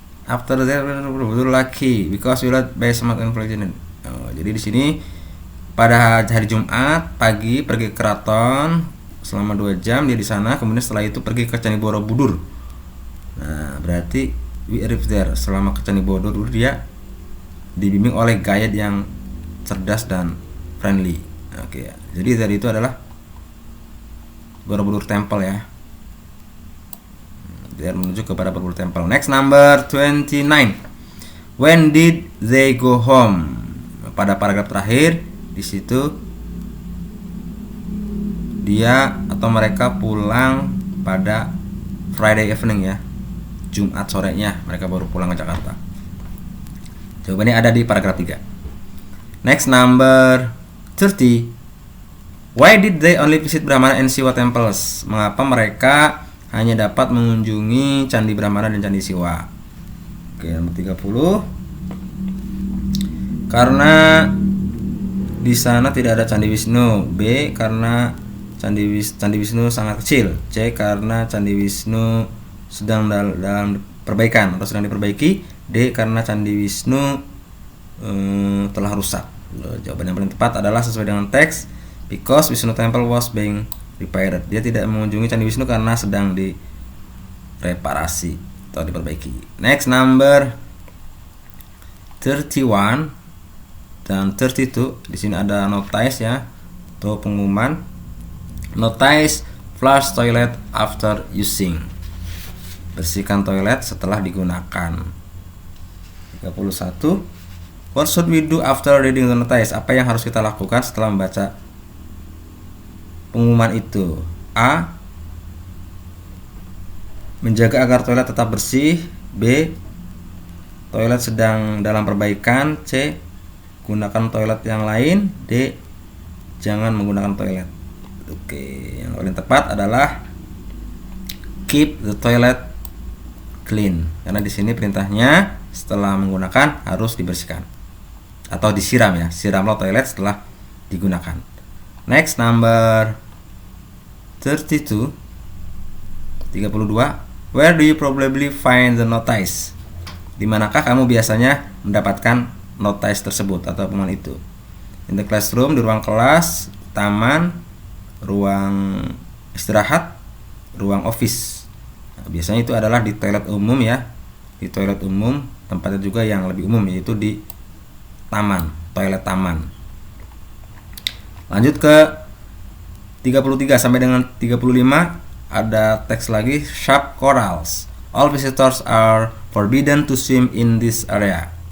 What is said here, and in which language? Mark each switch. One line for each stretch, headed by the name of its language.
English: After that,
Indonesian: betul
English: lucky because we led by smart and fortunate.
Indonesian: Jadi di sini pada hari Jumat pagi pergi ke keraton selama 2 jam dia di sana. Kemudian setelah itu pergi ke Candi Borobudur. Nah, berarti
English: we arrived there.
Indonesian: Selama ke Candi Borobudur dia dibimbing oleh guide yang cerdas dan friendly. Oke, jadi dari itu adalah Borobudur Temple ya. biar menuju kepada berburu tempel.
English: Next, number 29. When did they go home?
Indonesian: Pada paragraf terakhir di situ dia atau mereka pulang pada
English: Friday evening
Indonesian: ya, Jumat sorenya mereka baru pulang ke Jakarta. Jawabannya ada di paragraf 3.
English: Next, number 30. Why did they only visit Brahmana and Siwa temples?
Indonesian: Mengapa mereka hanya dapat mengunjungi Candi Brahmana dan Candi Siwa? Oke, nomor 30. Karena di sana tidak ada Candi Wisnu. B. Karena Candi Wisnu sangat kecil. C. Karena Candi Wisnu sedang dalam perbaikan atau sedang diperbaiki. D. Karena Candi Wisnu telah rusak. Jawaban yang paling tepat adalah sesuai dengan teks.
English: Because Wisnu Temple was being repaired.
Indonesian: Dia tidak mengunjungi Candi Wisnu karena sedang direparasi atau diperbaiki.
English: Next, number 31
Indonesian: dan
English: 32.
Indonesian: Di sini ada notice ya, atau pengumuman.
English: Notice: flush toilet after using.
Indonesian: Bersihkan toilet setelah digunakan. 31.
English: What should we do after reading the notice?
Indonesian: Apa yang harus kita lakukan setelah membaca pengumuman itu? A. Menjaga agar toilet tetap bersih. B. Toilet sedang dalam perbaikan. C. Gunakan toilet yang lain. D. Jangan menggunakan toilet. Oke, yang paling tepat adalah
English: keep the toilet clean.
Indonesian: Karena di sini perintahnya setelah menggunakan harus dibersihkan atau disiram ya. Siramlah toilet setelah digunakan.
English: Next, number 32.
Indonesian: 32.
English: Where do you probably find the notice?
Indonesian: Di manakah kamu biasanya mendapatkan notice tersebut atau pengumuman itu?
English: In the classroom,
Indonesian: di ruang kelas, taman, ruang istirahat, ruang office. Nah, biasanya itu adalah di toilet umum ya. Di toilet umum, tempatnya juga yang lebih umum yaitu di taman, toilet taman. Lanjut ke 33 sampai dengan 35, ada teks lagi.
English: Sharp corals. All visitors are forbidden to swim in this area.